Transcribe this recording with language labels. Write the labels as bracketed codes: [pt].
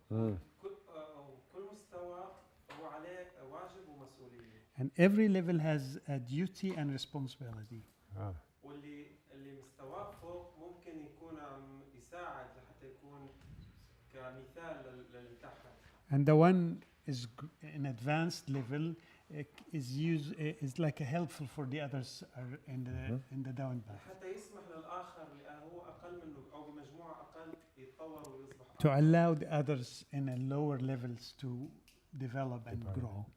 [ar] كل مستوى هو عليه واجب ومسؤولية. [en] And every level has a duty and responsibility. [ar] واللي مستواه فوق ممكن يكون عم يساعد لحتى يكون كمثال للي تحت. [en] And the one is in advanced level is like a helpful for the others in the down path. [ar] حتى يسمح للآخر اللي هو أقل منه أو بمجموعة أقل يتطور ويصبح. [en] To allow the others in a lower levels to develop and grow.